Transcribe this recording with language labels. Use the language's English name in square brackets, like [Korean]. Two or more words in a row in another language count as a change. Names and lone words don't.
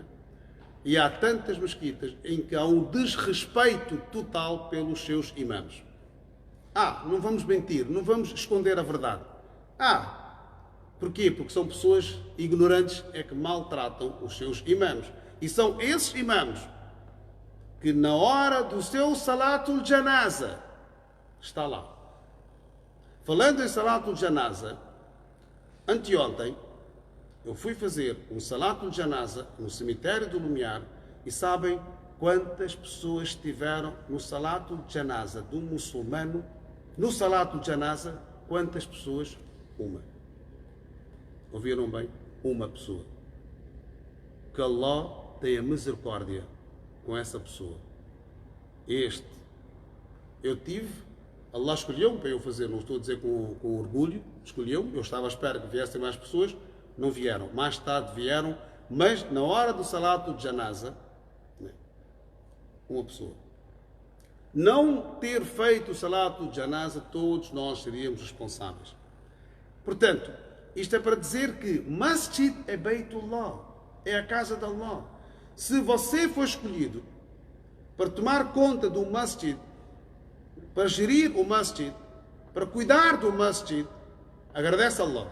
[Portuguese] E há tantas mesquitas em que há um desrespeito total pelos seus imãs. Não vamos mentir, não vamos esconder a verdade. Porquê? Porque são pessoas ignorantes é que maltratam os seus imãs. E são esses imãs que na hora do seu [Arabic] صلاة الجنازة [Portuguese] está lá. Falando em [Arabic] صلاة الجنازة, [Portuguese] anteontem eu fui fazer um [Arabic] صلاة الجنازة [Portuguese] no cemitério do Lumiar e sabem quantas pessoas estiveram no [Arabic] صلاة الجنازة [Portuguese] de um muçulmano? No [Arabic] صلاة الجنازة, [Portuguese] quantas pessoas? Uma. Ouviram bem? Uma pessoa. Que Allah tenha misericórdia com essa pessoa. Eu tive, Allah escolheu-me para eu fazer, não estou a dizer com orgulho, escolheu-me, eu estava à espera que viessem mais pessoas, não vieram. Mais tarde vieram, mas na hora do [Arabic] صلاة الجنازة, [Portuguese] uma pessoa. Não ter feito o [Arabic] صلاة الجنازة, [Portuguese] todos nós seríamos responsáveis. Portanto, isto é para dizer que masjid é Beitullah, é a casa de Allah. Se você for escolhido para tomar conta do masjid, para gerir o masjid, para cuidar do masjid, agradece a Allah.